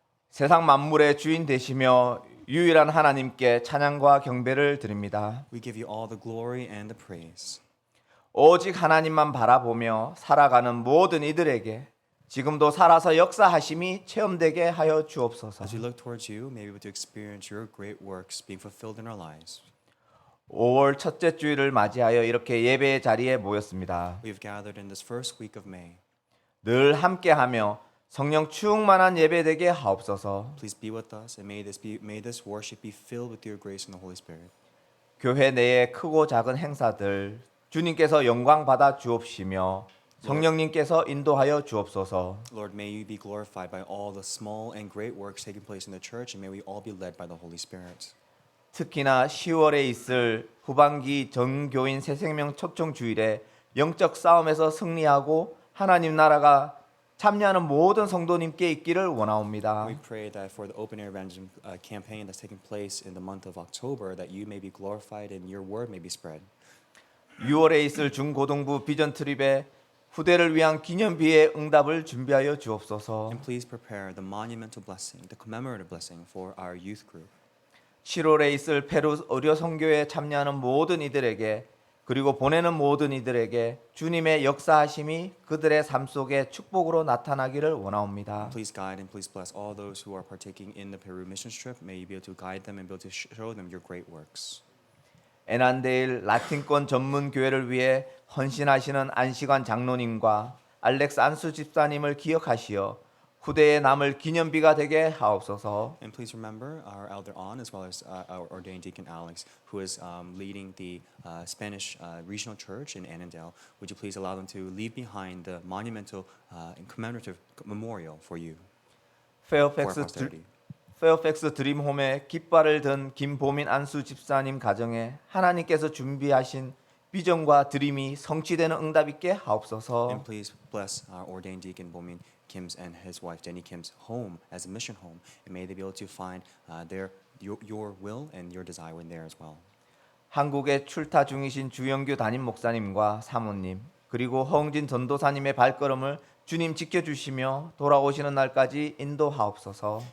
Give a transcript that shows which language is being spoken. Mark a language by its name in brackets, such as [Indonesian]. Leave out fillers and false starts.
[Korean] 세상 만물의 주인 되시며 유일한 하나님께 찬양과 경배를 드립니다. [English] we give you all the glory and the praise. [Korean] 오직 하나님만 바라보며 살아가는 모든 이들에게 지금도 살아서 역사하심이 체험되게 하여 주옵소서. [English] As we look towards you, may we be able to experience your great works being fulfilled in our lives. [Korean] 5월 첫째 주일을 맞이하여 이렇게 예배의 자리에 모였습니다. [English] We have gathered in this first week of May. [Korean] 늘 함께하며 성령 충만한 예배 되게 하옵소서. [English] Please be with us and may this worship be filled with your grace and the Holy Spirit. [Korean] 교회 내의 크고 작은 행사들 주님께서 영광 받아 주옵시며 성령님께서 인도하여 주옵소서. [English] Lord, may you be glorified by all the small and great works taking place in the church, and may we all be led by the Holy Spirit. [Korean] 특히나 10월에 있을 후반기 전교인 새생명 초청 주일에 영적 싸움에서 승리하고 하나님 나라가 참여하는 모든 성도님께 있기를 원하옵니다. [English] We pray that for the open air evangelism campaign that's taking place in the month of October, that you may be glorified and your word may be spread. [Korean] 6월에 있을 중고등부 비전 트립에 후대를 위한 기념비의 응답을 준비하여 주옵소서. [English] And please prepare the monumental blessing, the commemorative blessing for our youth group. [Korean] 7월에 있을 페루 의료 선교에 참여하는 모든 이들에게 그리고 보내는 모든 이들에게 주님의 역사하심이 그들의 삶 속에 축복으로 나타나기를 원하옵니다. [English] Please guide and please bless all those who are partaking in the Peru missions trip. May you be able to guide them and be able to show them your great works. [Korean] 에난데일 라틴권 전문 교회를 위해 헌신하시는 안시관 장로님과 알렉스 안수 집사님을 기억하시어 후대에 남을 기념비가 되게 하옵소서. [English] And please remember our elder On as well as our ordained deacon Alex, who is leading the Spanish regional church in Annandale. Would you please allow them to leave behind the monumental and commemorative memorial for you, for our posterity. [Korean] 페어팩스 드림홈에 깃발을 든 김보민 안수 집사님 가정에 하나님께서 준비하신 비전과 드림이 성취되는 응답 있게 하옵소서. [English] And please bless our ordained deacon Bomin Kim's and his wife Jenny Kim's home as a mission home, and may they be able to find your will and your desire in there as well. [Korean] 한국에 출타 중이신 주영규 담임 목사님과 사모님 그리고 허웅진 전도사님의 발걸음을 주님 지켜주시며 돌아오시는 날까지 인도하옵소서.